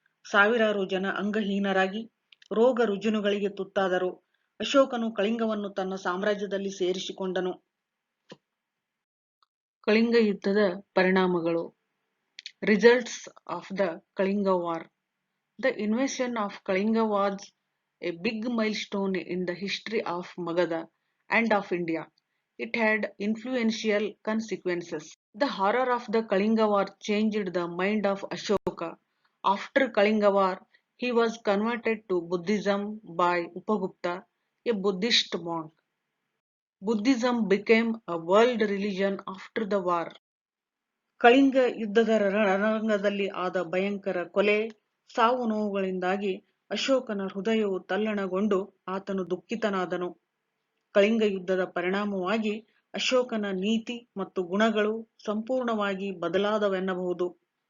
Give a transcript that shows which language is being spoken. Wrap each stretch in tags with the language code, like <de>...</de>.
<kn>ಸಾವಿರಾರು ಜನ ಅಂಗಹೀನರಾಗಿ ರೋಗ ರುಜಿನಗಳಿಗೆ ತುತ್ತಾದರು. ಅಶೋಕನು ಕಳಿಂಗವನ್ನು ತನ್ನ ಸಾಮ್ರಾಜ್ಯದಲ್ಲಿ ಸೇರಿಸಿಕೊಂಡನು. ಕಳಿಂಗ ಯುದ್ಧದ ಪರಿಣಾಮಗಳು.</kn> <en>Results of the Kalinga war. The invasion of Kalinga was a big milestone in the history of Magadha and of India. It had influential consequences. The horror of the Kalinga War changed the mind of Ashoka. After Kalinga War, he was converted to Buddhism by Upagupta, a Buddhist monk. Buddhism became a world religion after the war.</en> <kn>Kalinga ಯುದ್ಧದ ರಣರಂಗದಲ್ಲಿ ಆದ ಭಯಂಕರ ಕೊಲೆ, ಸಾವು ನೋವುಗಳಿಂದಾಗಿ ಅಶೋಕನ ಹೃದಯವು ತಲ್ಲಣಗೊಂಡು ಆತನು ದುಃಖಿತನಾದನು. ಕಳಿಂಗ ಯುದ್ಧದ ಪರಿಣಾಮವಾಗಿ ಅಶೋಕನ ನೀತಿ ಮತ್ತು ಗುಣಗಳು ಸಂಪೂರ್ಣವಾಗಿ ಬದಲಾದವೆನ್ನಬಹುದು.</kn>